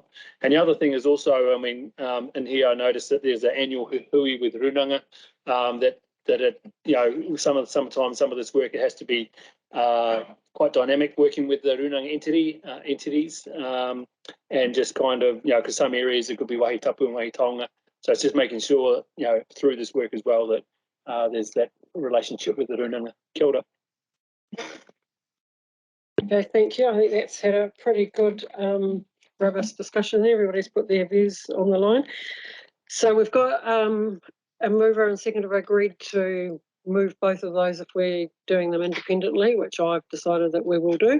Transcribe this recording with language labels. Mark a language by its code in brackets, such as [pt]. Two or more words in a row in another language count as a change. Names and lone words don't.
[en] And the other thing is also, I mean, in here I noticed that there's an annual hui with runanga, that it, you know, sometimes some of this work, it has to be quite dynamic, working with the runanga entities, and just kind of, you know, because some areas it could be [mi] wahi tapu [en] and [mi] wahi taonga. [en] So it's just making sure, you know, through this work as well that there's that relationship with the runanga. [mi] Kia ora. [en] Okay, thank you. I think that's had a pretty good, robust discussion there. Everybody's put their views on the line. So we've got a mover and seconder agreed to move both of those if we're doing them independently, which I've decided that we will do.